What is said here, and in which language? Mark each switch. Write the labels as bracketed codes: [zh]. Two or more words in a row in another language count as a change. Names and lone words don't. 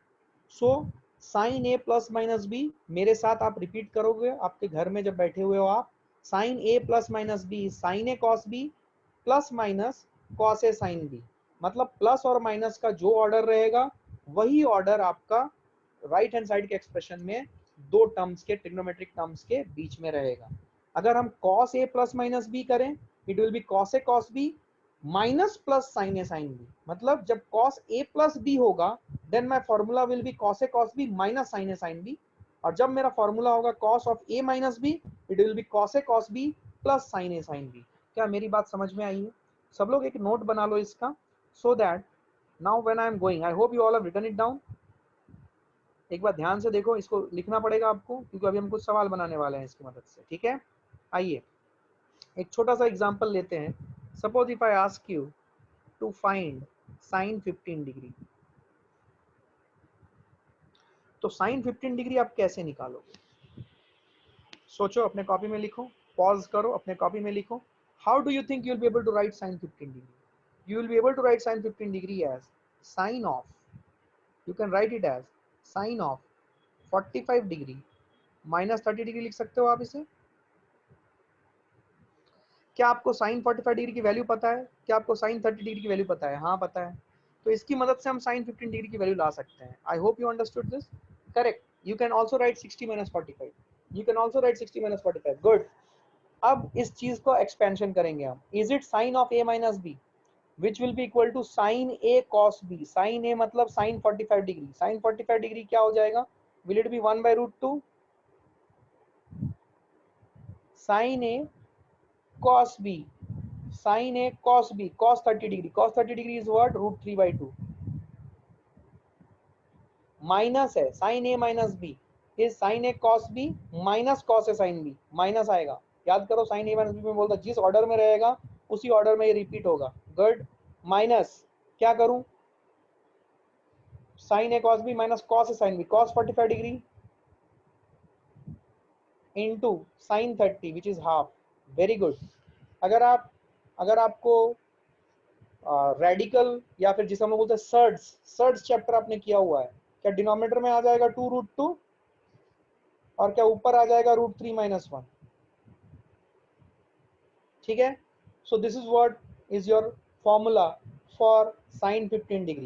[en] so sine a plus minus b [hi] मेरे साथ आप रिपीट करोगे आपके घर में जब बैठे हुए हो आप, [en] sine a plus minus b sine a cos b plus minus cos a sine b. [hi] मतलब प्लस और माइनस का जो ऑर्डर रहेगा वही ऑर्डर आपका [en] right hand side [hi] के एक्सप्रेशन में दो टर्म्स के [en] trigonometric terms [hi] के बीच में रहेगा। अगर हम [en] cos a plus minus b [hi] करें [en] it will be cos a cos b minus plus sin a sin b. [hi] मतलब जब [en] cos a plus b [hi] होगा [en] then my formula will be cos a cos b minus sin a sin b, [hi] और जब मेरा फॉर्मूला होगा [en] cos of a minus b it will be cos a cos b plus sin a sin b. [hi] क्या मेरी बात समझ में आई है? सब लोग एक नोट बना लो इसका, [en] so that now when I am going I hope you all have written it down. [hi] एक बार ध्यान से देखो, इसको लिखना पड़ेगा आपको क्योंकि अभी हम कुछ सवाल बनाने वाले हैं इसकी मदद से, ठीक है। आइए एक छोटा सा एग्जांपल लेते हैं। [en] suppose if I ask you to find sine 15 degree, [hi] तो [en] sine 15 degree [hi] आप कैसे निकालोगे? सोचो, अपने कॉपी में लिखो, पॉज करो, अपने कॉपी में लिखो। [en] how do you think you will be able to write sine 15 degree? You will be able to write sin 15 degree as sine of, you can write it as sine of 45 degree minus 30 degree [hi] लिख सकते हो आप इसे। क्या आपको [en] sine 45 degree [hi] की वैल्यू पता है? क्या आपको [en] sine 30 degree [hi] की वैल्यू पता है? हाँ पता है। तो इसकी मदद से हम [en] sine 15 degree [hi] की वैल्यू ला सकते हैं। [en] I hope you understood this. correct. you can also write 60 minus 45, you can also write 60 minus 45. [hi] गुड। अब इस चीज को एक्सपेंशन करेंगे हम। [en] is it sine of a minus b which will be equal to sin a cos b। sin a [hi] मतलब [en] sin 45 degree, sin 45 degree [hi] क्या हो जाएगा? [en] will it be 1 by root 2 sin a cos b, sin a cos b cos 30 डिग्री, cos 30 डिग्री is what? root 3 by 2 माइनस है sin a minus b is sin a cos b minus cos a sin b, माइनस आएगा। [hi] याद करो [en] sin a minus b [hi] में बोलता जिस ऑर्डर में रहेगा उसी ऑर्डर में ये रिपीट होगा। गुड। माइनस क्या करूं? [en] sin a cos b minus cos a sin b, cos 45 डिग्री into sin 30 which is half। very good. [hi] अगर आपको रेडिकल या फिर जिसे हम लोग बोलते हैं [en] surds chapter [hi] आपने किया हुआ है, क्या डिनोमिनेटर में आ जाएगा 2 रूट 2 और क्या ऊपर आ जाएगा [en] root 3 minus 1? [hi] ठीक है। [en] so this is what is your formula for sine 15 degree.